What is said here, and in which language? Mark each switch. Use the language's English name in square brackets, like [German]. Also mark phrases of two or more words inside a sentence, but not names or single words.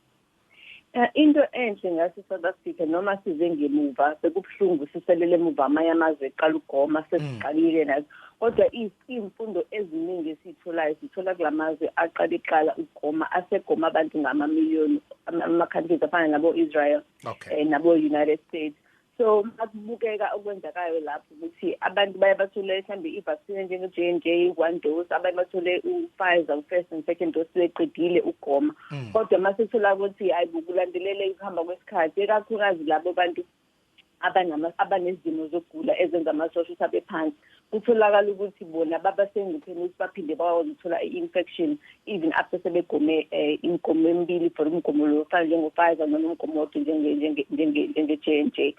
[Zulu] Into enhle ngase South Africa noma size ngemuva bekubhlungu siselele emuva amanye amazwe eqala ugoma sesiqalile nazo kodwa imfundo eziningi esitholayo sithola kulamazwe aqala ugoma asegoma abantu ngama-million ama-countries afana nabo-Israel nabo-United States. So makubukeka okwenzakayo lapho ukuthi abantu baye bathole mhlambe i-vaccine njenge-J&J 1 dose abanye bathole u-Pfizer [English] first and second dose [Zulu] beqedile ugoma kodwa mase thola ukuthi ayibukulandelele ukuhamba kwesikhathi ekakhulukazi labo bantu abanezimo zokugula ezenza amasosha abe phansi kutholakala ukuthi bona babasengcupheni ukuthi baphinde bazothola i-infection [English] even after [Zulu] sebegome inkomo emibili for umgomo lo ofana njengo-Pfizer noma umgomo wodwa njenge-J&J.